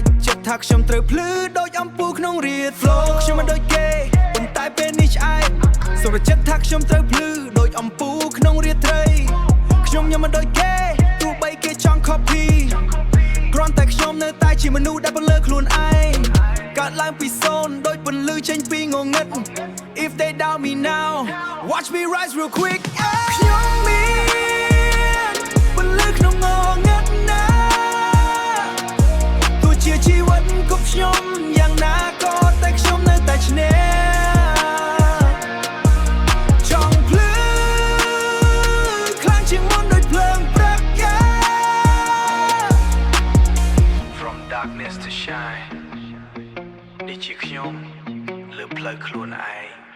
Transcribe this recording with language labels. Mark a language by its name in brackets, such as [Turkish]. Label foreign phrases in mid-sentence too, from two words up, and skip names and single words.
[Khmer] ចិត្តថាខ្ញុំត្រូវភ្លឺដូចអំពូលក្នុងរាត flow ខ្ញុំមិនដូចគេប៉ុន្តែពេលនេះឆ្អែតសម្រាប់ចិត្តថាខ្ញុំត្រូវភ្លឺដូចអំពូលក្នុងរាត្រីខ្ញុំញ៉ាំមិនដូចគេទោះបីគេចង់ copy គ្រាន់តែខ្ញុំនៅតែជាមនុស្សដែលពលឺខ្លួនឯងកើតឡើងពីសូន្យដូចពន្លឺចេញពីងងឹត [English] If they doubt me now watch me rise real quick [Khmer] ខ្ញុំមានពលឺក្នុងងងឹតណា ទោះជាជីវិតគប់ខ្ញុំយ៉ាងណាក៏តែខ្ញុំនៅតែឈ្នះចង់ភ្លឺខ្លាំងជាងមុនដូចភ្លើងព្រឹក [English] From darkness to shine [Khmer] នេះជាខ្ញុំលើផ្លូវខ្លួនឯង